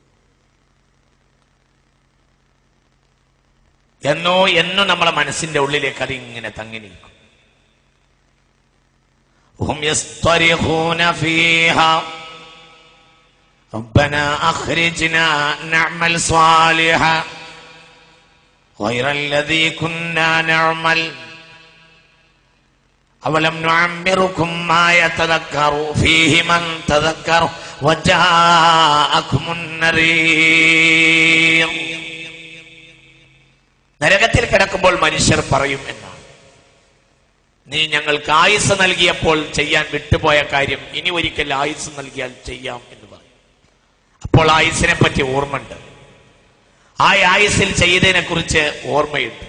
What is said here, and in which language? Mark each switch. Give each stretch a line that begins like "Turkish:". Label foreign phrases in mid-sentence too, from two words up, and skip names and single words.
Malayalam: എന്നും നമ്മളെ മനസ്സിന്റെ ഉള്ളിലേക്ക് അതിങ്ങനെ തങ്ങി നിൽക്കും.
Arabic: هم يصطرخون فيها ربنا أخرجنا نعمل صالحا غير الذي كنا نعمل أولم نعمركم ما يتذكر فيه من تذكر وجاءكم النذير.
Malayalam: നരകത്തിൽ കിടക്കുമ്പോൾ മനുഷ്യർ പറയും എന്നാണ്, നീ ഞങ്ങൾക്ക് ആയുസ് നൽകിയപ്പോൾ ചെയ്യാൻ വിട്ടുപോയ കാര്യം ഇനി ഒരിക്കൽ ആയുസ് നൽകിയാൽ ചെയ്യാം എന്ന് പറയും. അപ്പോൾ ആയുസിനെ പറ്റി ഓർമ്മയുണ്ട്. ആ ആയുസ്സിൽ ചെയ്തതിനെ കുറിച്ച് ഓർമ്മയുണ്ട്.